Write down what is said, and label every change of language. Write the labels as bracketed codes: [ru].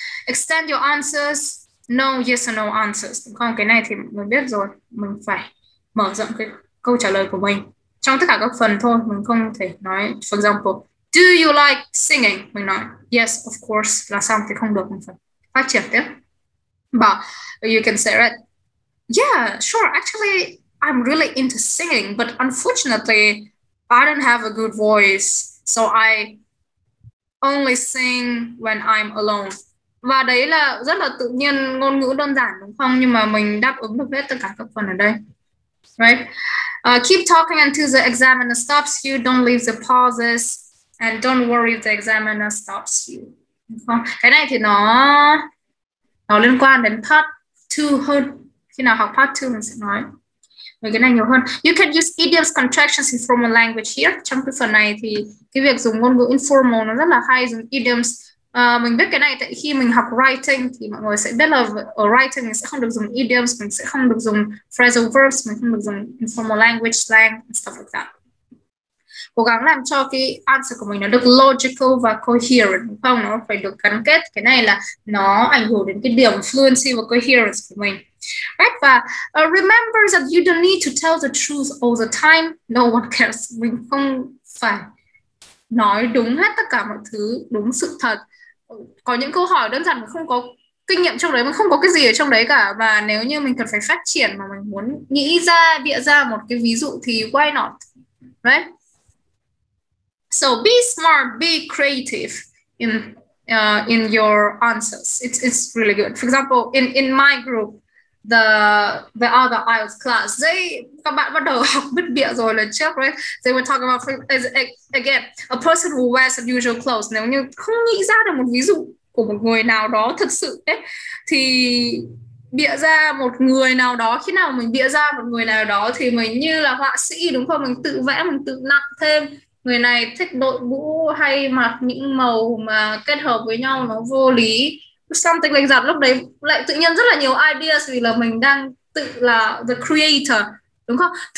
[en] Extend your answers, no, yes or no answers, [vi] đúng không? Cái này thì mình biết rồi, mình phải mở rộng cái câu trả lời của mình trong tất cả các phần thôi, mình không thể nói [en] for example do you like singing, [vi] mình nói [en] yes of course [vi] là xong thì không được, mình phải phát triển tiếp. [en] But you can say, right, yeah, sure, actually I'm really into singing, but unfortunately I don't have a good voice, so I only sing when I'm alone. [vi] Và đấy là rất là tự nhiên, ngôn ngữ đơn giản đúng không? Nhưng mà mình đáp ứng được hết tất cả các phần ở đây, right? [en] Keep talking until the examiner stops you. Don't leave the pauses, and don't worry if the examiner stops you. [vi] Cái này thì nó liên quan đến part 2 hơn. Khi nào học part 2 mình sẽ nói về cái này nhiều hơn. [en] You can use idioms, contractions in formal language here. [vi] Trong cái phần này thì cái việc dùng ngôn ngữ informal nó rất là hay, dùng idioms. Mình biết cái này tại khi mình học writing thì mọi người sẽ biết là ở writing mình sẽ không được dùng idioms, mình sẽ không được dùng phrasal verbs, mình không được dùng informal language, slang, [en] stuff like that. [vi] Cố gắng làm cho cái answer của mình nó được logical và coherent, đúng không? Nó phải được gắn kết. Cái này là nó ảnh hưởng đến cái điểm fluency và coherence của mình. [en] Right? Và remember that you don't need to tell the truth all the time. No one cares. [vi] Mình không phải nói đúng hết tất cả mọi thứ, đúng sự thật. Có những câu hỏi đơn giản mình không có kinh nghiệm trong đấy, mình không có cái gì ở trong đấy cả, và nếu như mình cần phải phát triển mà mình muốn nghĩ ra, bịa ra một cái ví dụ thì [en] why not, right? So be smart, be creative in your answers. It's really good. For example, in my group, the other IELTS class, [vi] các bạn bắt đầu học biết bịa rồi lần trước, [en] right? They were talking about, again, a person who wears unusual clothes. [vi] Nếu như không nghĩ ra được một ví dụ của một người nào đó thật sự ấy, thì bịa ra một người nào đó. Khi nào mình bịa ra một người nào đó thì mình như là họa sĩ, đúng không? Mình tự vẽ, mình tự nặng thêm. Người này thích đội mũ hay mặc những màu mà kết hợp với nhau nó vô lý, [en] something like that. [vi] Lúc đấy lại tự nhiên rất là nhiều ideas vì là mình đang tự là [en] the creator, [vi] đúng không?